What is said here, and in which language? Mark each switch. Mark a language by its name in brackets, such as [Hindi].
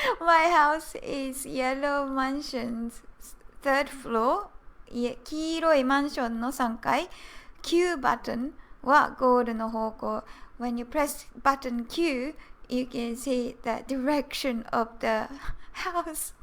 [English] My house is yellow mansions, third floor. [Japanese] 黄色いマンションの3階、Q ボタンはゴールの方向。 [English] When you press button Q, you can see the direction of the house.